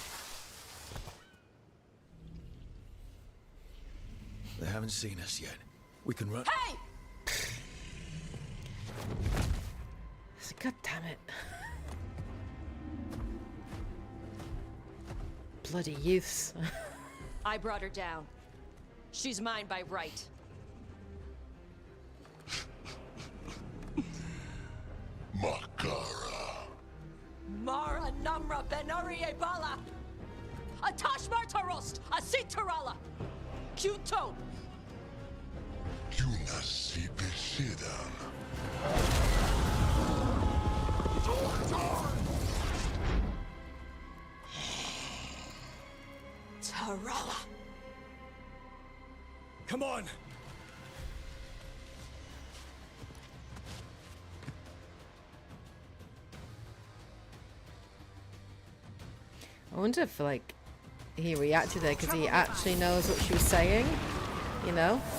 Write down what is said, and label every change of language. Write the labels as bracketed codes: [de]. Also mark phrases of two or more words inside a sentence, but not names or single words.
[en] They haven't seen us yet. We can run. Hey! God damn it. Bloody youths. I brought her down. She's mine by right. Makara. Mara Namra Benari Ebala. Atash Martarost. Asit Tarala. Kyuto. Yunasi Besidan. Tarala. Come on! I wonder if, like, he reacted there because he actually knows what she was saying, you know?